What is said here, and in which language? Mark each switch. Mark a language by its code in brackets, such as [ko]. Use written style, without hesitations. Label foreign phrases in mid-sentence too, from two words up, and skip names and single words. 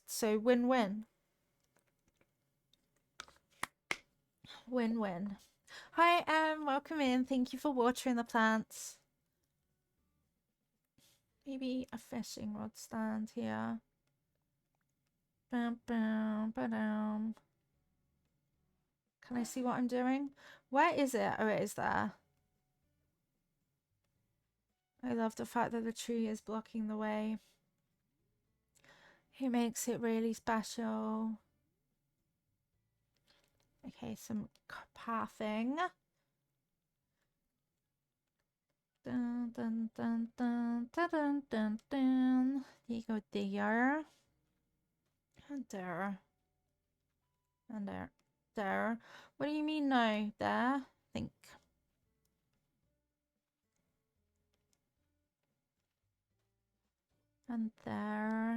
[en] So win-win. Win-win. Hi, welcome in. Thank you for watering the plants. Maybe a fishing rod stand here. Bam, bam, ba-dam. Can I see what I'm doing? Where is it? Oh, it is there. I love the fact that the tree is blocking the way. It makes it really special. Okay, some pathing. Dun, dun, dun, dun, dun, dun, dun, dun. You go there. And there. And there. There. What do you mean no? There? Think. And there.